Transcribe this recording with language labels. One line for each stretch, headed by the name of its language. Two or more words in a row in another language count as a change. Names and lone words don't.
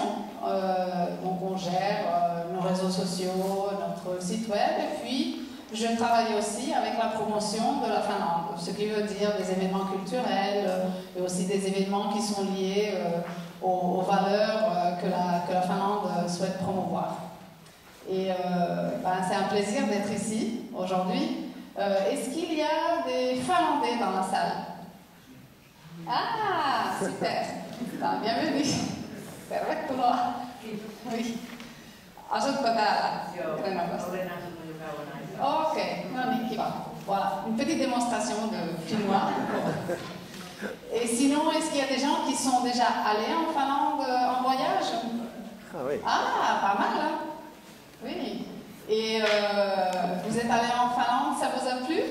French: Donc on gère nos réseaux sociaux, notre site web, et puis je travaille aussi avec la promotion de la Finlande, ce qui veut dire des événements culturels et aussi des événements qui sont liés aux valeurs que la Finlande souhaite promouvoir. Et c'est un plaisir d'être ici aujourd'hui. Est-ce qu'il y a des Finlandais dans la salle? Ah, super. Bienvenue.
Finnish: Tervetuloa. Oui. Asutko täällä Grenadassa? Ok, no niin, kiva.
French: Voilà, une petite démonstration de finnois. Et sinon, est-ce qu'il y a des gens qui sont déjà allés en Finlande en voyage? Ah oui. Ah, pas mal, hein? Oui. Et vous êtes allé en Finlande, ça vous a plu?